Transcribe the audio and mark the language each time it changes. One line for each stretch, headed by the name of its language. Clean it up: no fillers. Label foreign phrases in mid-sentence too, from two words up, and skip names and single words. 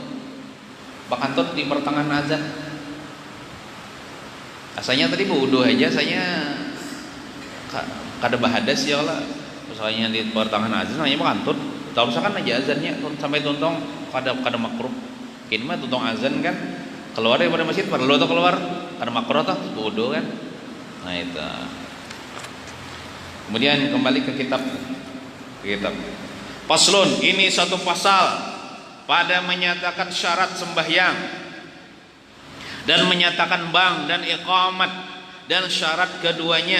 Banjar: Bakantut di pertengahan azan. Asalnya tadi wudu aja, saya kada bahadas
Arabic: ya Allah.
Banjar: Misalnya di pertengahan azan hanya bakantut. Tarusakan aja azannya sampai tuntong kada makruh. Kini mah tuntong azan kan keluar daripada masjid perlu atau keluar kada makruh tuh wudu kan.
Indonesian: Nah itu. Kemudian kembali ke kitab. Paslun, ini satu pasal pada menyatakan syarat sembahyang dan menyatakan bang dan iqamat dan syarat keduanya.